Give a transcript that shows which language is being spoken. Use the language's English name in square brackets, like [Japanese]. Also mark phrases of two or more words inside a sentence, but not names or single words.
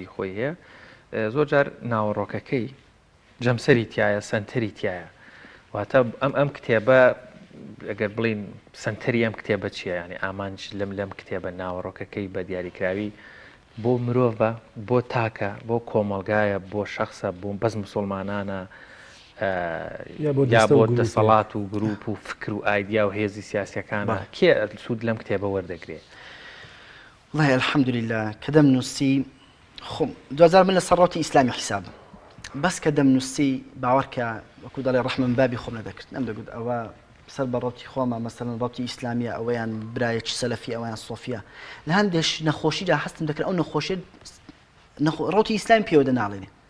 [Central Kurdish] خۆی هەیە زۆر جار ناوەڕۆکەکەی جەمسەری تایە سەنتەری تایە واتە ئەم کتێبە ئەگەر بڵین سەنتەری ئەم کتێبە چییە یعنی ئامانج لەم کتێبە ناوەڕۆکەکەی بە دیاریکراوی بۆ مرۆڤە بۆ تاکە بۆ کۆمەلگایە بۆ شخصە بۆ بەس مسلمانانە یا بۆ دەسەڵات و گروپ و فکر و ئایدیا و هێزی سیاسیەکانە کێ سوود لەم کتێبە وەردەگرێت [Arabic] والله الحمد لله [Central Kurdish] کە دەمنووسی خۆم 2000 من لە سەرڕاوتی ئیسلامی حیسابم بەس کە دەمنووسی باوەڕکە وەکو دەڵێ ڕەحمم بابی خۆم نەدەکرد نەمدەگوت ئەوە سەر بە ڕەوتی خۆمە مەسەڵەن ڕەوتی ئیسلامیە ئەوەیان برایەکی سەلەفی ئەویان سۆفیە لە هەندێک نەخۆشیدا هەستم دەکرد ئەو نەخۆشیت ڕەوتی ئیسلام پێوە دەناڵێنێ